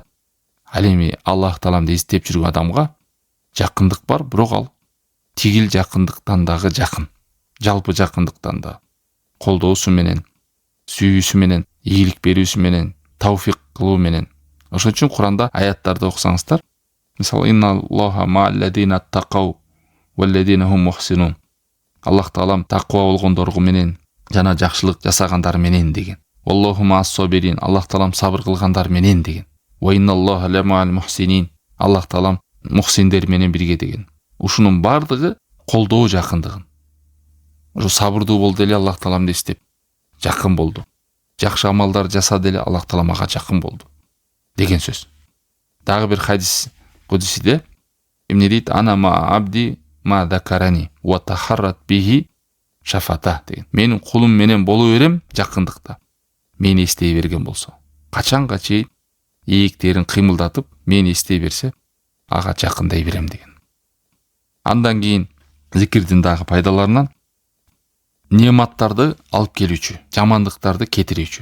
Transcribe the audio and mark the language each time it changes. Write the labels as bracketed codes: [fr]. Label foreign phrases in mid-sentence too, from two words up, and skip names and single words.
[ky] Ал эми Аллах Тааламды эстеп жүргөн адамга жакындык бар, бирок ал тигил жакындыктан дагы жакын. Жалпы жакындыктан да. Колдоосу менен, сүйүүсү менен, ийгилик берүүсү менен, тауфик кылуу менен. Ошон үчүн Куранда аяттарды окусаңыздар, мисалы [ar] إن الله مع الذين اتقوا والذين هم محسنون. [ky] Аллах Таалам таква болгондорго менен жана жакшылык жасагандар менен деген. [ar] والله مع الصابرين. [ky] Аллах Таалам сабыр кылгандар менен деген. [ar] وإن الله لمع المحسنين. [ky] Аллах Таалам мухсиндер менен бирге деген. Ушунун бардыгы колдоо жакындыгын. Ошо сабырдуу болду эле Аллах Тааламды эстеп жакын болду. Жакшы амалдар жасады эле Аллах Таала мага жакын болду деген сөз. Дагы бир хадис кудусиде эмне дейт? [ar] أنا مع عبدي ما ذكرني وتحركت بي شفتاه деген. [ky] Менин кулум менен боло берем жакындыкта. Мени эстей берген болсо. Качанга чейин ийектерин кыймылдатып, мени эстей берсе, ага жакындай берем деген. Андан кийин зикирдин дагы пайдаларынан нематтарды алып келүүчү, жамандыктарды кетирүүчү.